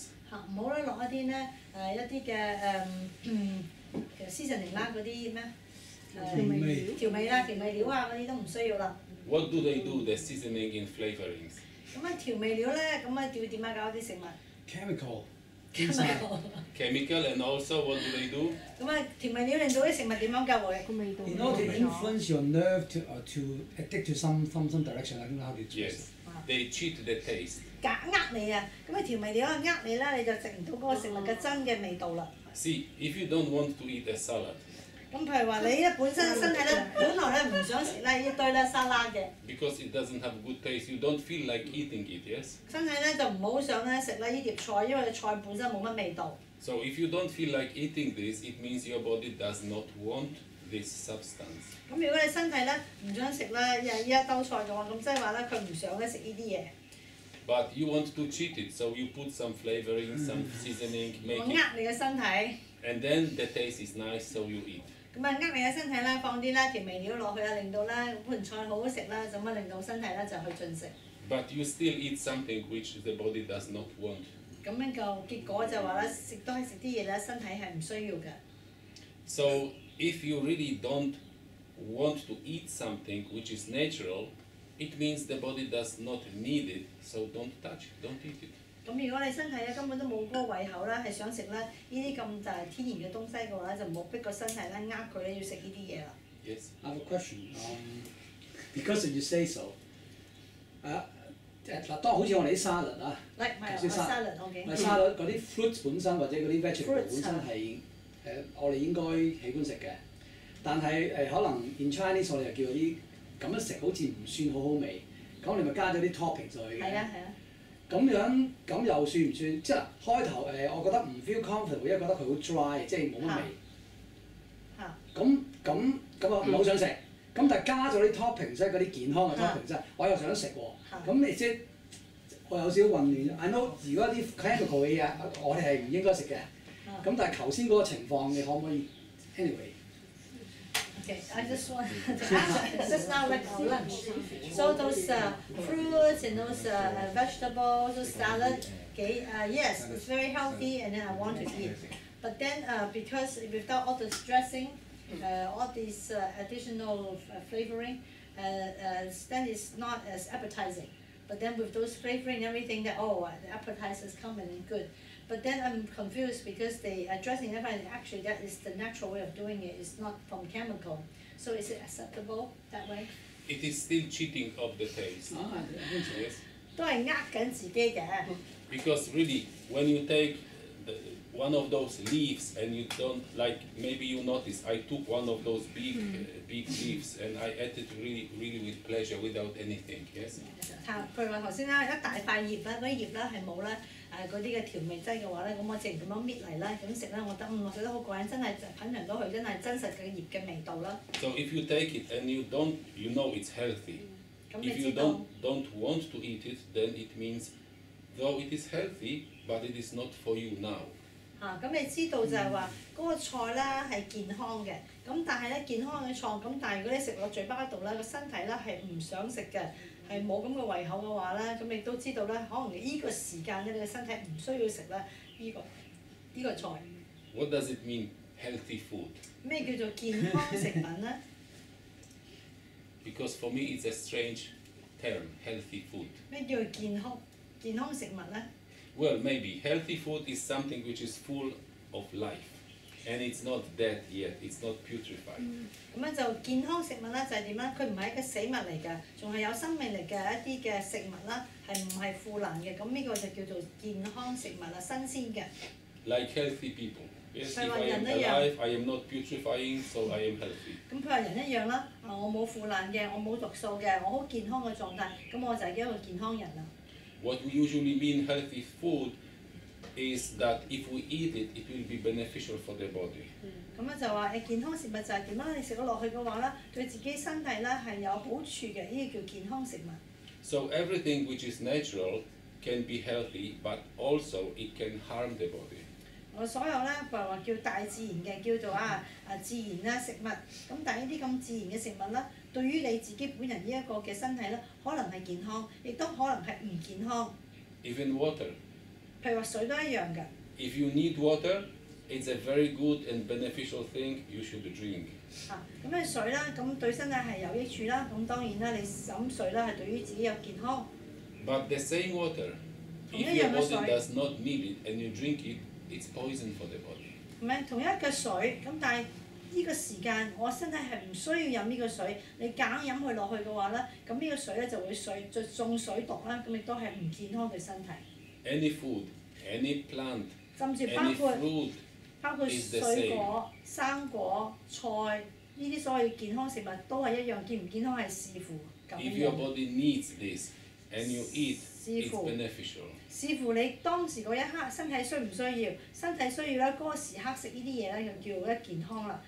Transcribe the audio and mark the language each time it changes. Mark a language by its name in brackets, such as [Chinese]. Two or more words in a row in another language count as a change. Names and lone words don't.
[Cantonese] 唔好咧落一啲咧一啲嘅其實 seasoning 啦嗰啲咩？調味啦、調味料啊嗰啲都唔需要啦。 [English] What do they do? The seasoning and flavorings. [Cantonese] 咁調味料咧，咁要點樣搞啲食物 [English] chemical. Chemical and also what do they do? [Cantonese] 調味料令到啲食物點樣㗎會？ [English] In order to influence your nerve to addict to some direction, I don't know how to express it. Yes. They cheat the taste. [Cantonese] 你啊，咁調味料你啦，你就食唔到嗰個食物嘅真嘅味道啦。 [English] See, if you don't want to eat a salad. [Cantonese] 咁譬如話你咧本身身體咧本來咧唔想食咧一堆咧沙拉嘅。 [English] Because it doesn't have good taste, you don't feel like eating it, yes? [Cantonese] 身體咧就唔好想咧食咧呢碟菜，因為菜本身冇乜味道。 [English] So if you don't feel like eating this, it means your body does not want this substance. [Cantonese] 咁如果你身體咧唔想食咧呢一兜菜嘅話，咁即係話咧佢唔想咧食呢啲嘢。 [English] But you want to cheat it, so you put some flavoring, some seasoning, make 我 it. [Cantonese] 你嘅身體。 [English] And then the taste is nice, so you eat. [Cantonese] 咁你嘅身體咧，放啲咧調味料落去啊，令到咧盤菜好好食啦，咁令到身體咧就去進食。 [English] But you still eat something which the body does not want. [Cantonese] 咁樣個結果就話咧，都係食啲嘢咧，身體係唔需要嘅。 [English] So if you really don't want to eat something which is natural, it means the body does not need it, so don't touch it, don't eat it. [Cantonese] 咁如果你身體咧根本都冇嗰個胃口啦，係想食咧呢啲咁就係天然嘅東西嘅話，就唔好逼個身體咧佢咧要食呢啲嘢啦。 [English] Yes. I have a question. Because you say so. [Cantonese] 嗱，當好似我哋啲沙律啊，頭先沙律嗰啲 fruits 本身或者嗰啲 vegetable 本身係我哋應該喜歡食嘅，但係可能 [English] in Chinese [Cantonese] 我哋又叫嗰啲咁樣食好似唔算好好味，咁我哋咪加咗啲 topping 上去嘅。係啊係啊。咁樣咁又算唔算？即係開頭我覺得唔 [English] feel comfortable， [Cantonese] 因為覺得佢好 dry， 即係冇乜味。咁啊唔好想食。咁但係加咗啲 topping 即係嗰啲健康嘅 topping 即係，我又想食喎。咁你即係我有少少混亂。 [English] I know [Cantonese] 如果啲 chemical 嘅嘢，我哋係唔應該食嘅。咁但係頭先嗰個情況，你可唔可以 anyway？ [English] Okay, I just want to ask, just now like our lunch. So those fruits and those vegetables, those salad, okay, yes, it's very healthy and then I want to eat. But then because without all this dressing, all these additional flavoring, then it's not as appetizing. But then with those flavoring and everything, that the appetizers come and good. But then I'm confused because the dressing everything actually that is the natural way of doing it. It's not from chemical. So is it acceptable that way? It is still cheating of the taste. I think so. Yes. [Cantonese] 都係緊自己嘅。 [English] Because really, when you take one of those leaves and you don't like, maybe you notice I took one of those big leaves and I ate it really with pleasure without anything. Yes. [Cantonese] 譬如話頭先啦，一大塊葉啦，嗰啲葉啦係冇咧嗰啲嘅調味劑嘅話咧，咁我直然咁樣搣嚟啦，咁食咧，我覺得我食得好過癮，真係品嚐到佢真係真實嘅葉嘅味道啦。 [English] So if you take it and you don't, you know it's healthy. [Cantonese] 咁你 [English] If you 知道 don't want to eat it, then it means though it is healthy, but it is not for you now. [Cantonese] 咁你知道就係話嗰個菜啦係健康嘅，咁但係咧健康嘅菜，咁但係如果你食落嘴巴度咧，個身體咧係唔想食嘅，係冇咁嘅胃口嘅話咧，咁你都知道咧，可能呢個時間咧，你嘅身體唔需要食咧呢個菜。 [English] What does it mean, healthy food? [Cantonese] 咩叫做健康食品咧？ [English] Because for me it's a strange term, healthy food. [Cantonese] 咩叫做健康食物咧？ [English] Well, maybe healthy food is something which is full of life, and it's not dead yet. It's not putrefied. [Cantonese] 咁樣就健康食物咧就係點咧？佢唔係一個死物嚟㗎，仲係有生命力嘅一啲嘅食物啦，係唔係腐爛嘅？咁呢個就叫做健康食物啦，新鮮嘅。 [English] Like healthy people. Yes, if I am alive, I am not putrefying, so I am healthy. [Cantonese] 咁譬如人一樣啦，我冇腐爛嘅，我冇毒素嘅，我好健康嘅狀態，咁我就係一個健康人啦。 [English] What we usually mean healthy food is that if we eat it, it will be beneficial for the body. [Cantonese] 咁咧就話健康食物就係點啦？你食咗落去嘅話咧，對自己身體咧係有好處嘅，呢個叫健康食物。 [English] So everything which is natural can be healthy, but also it can harm the body. [Cantonese] 我所有咧，譬如話叫大自然嘅，叫做自然啦食物。咁但係呢啲咁自然嘅食物咧，對於你自己本人呢一個嘅身體咧，可能係健康，亦都可能係唔健康。 [English] Even water. [Cantonese] 譬如話水都一樣嘅。 [English] If you need water, it's a very good and beneficial thing you should drink. [Cantonese] 咁你水啦，咁對身體係有益處啦。咁當然啦，你飲水啦係對於自己有健康。 [English] But the same water, if your body does not need it and you drink it, it's poison for the body. [Cantonese] 唔係同一嘅水，咁但係呢個時間我身體係唔需要飲呢個水，你夾硬飲佢落去嘅話咧，咁呢個水咧就會中水毒啦，咁亦都係唔健康嘅身體。 [English] Any food, any plant, 甚至 any fruit [Cantonese] 包括水果、生果、菜呢啲所謂健康食物都係一樣，健唔健康係視乎咁樣。 [English] If your body needs this and you eat, it's beneficial. [Cantonese] 視乎你當時嗰一刻身體需唔需要，身體需要咧嗰個時刻食呢啲嘢咧，就叫咧健康啦。